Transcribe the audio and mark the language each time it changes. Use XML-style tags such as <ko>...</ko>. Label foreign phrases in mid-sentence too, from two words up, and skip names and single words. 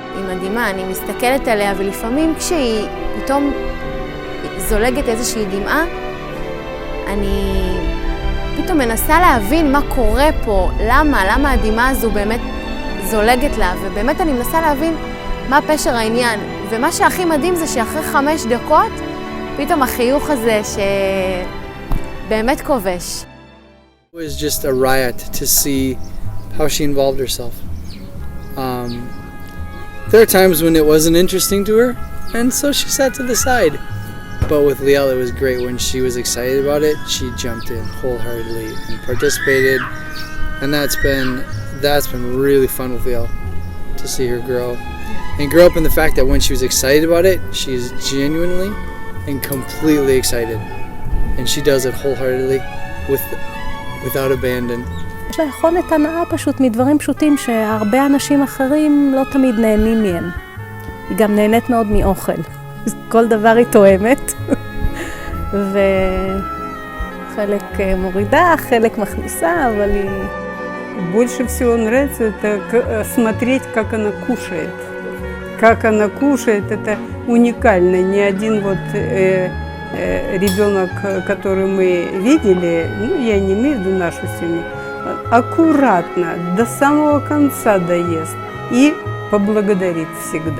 <he>היא מדהימה, אני מסתכלת עליה, ולפעמים כשהיא פתאום זולגת איזושהי דמעה, אני פתאום מנסה להבין מה קורה פה, למה הדמעה הזו באמת זולגת לה, ובאמת אני מנסה להבין מה פשר העניין. ומה שהכי מדהים זה שאחרי 5 דקות, פתאום החיוך הזה שבאמת כובש.</he> <en>It was just a riot to see how she involved herself. There are times when it wasn't interesting to her, and so she sat to the side. But with Liel, it was great. When she was excited about it, she jumped in wholeheartedly and participated. And that's been really fun with Liel, to see her grow. And grow up in the fact that when she was excited about it, she's genuinely and completely excited. And she does it wholeheartedly without abandon.</en> <he>יש לה יכולת הנאה פשוט מדברים פשוטים שהרבה אנשים אחרים לא תמיד נהנים מהם. היא גם נהנית מאוד מאוכל. כל דבר היא תואמת. וחלק מורידה, חלק מכניסה, אבל היא...</he> <ru>Больше всего нравится это смотреть, как она кушает. Как она кушает, это уникально. Ни один вот ребенок, который мы видели, ну, я не имею в виду нашу семью, аккуратно, до самого конца доест и поблагодарит всегда.</ru>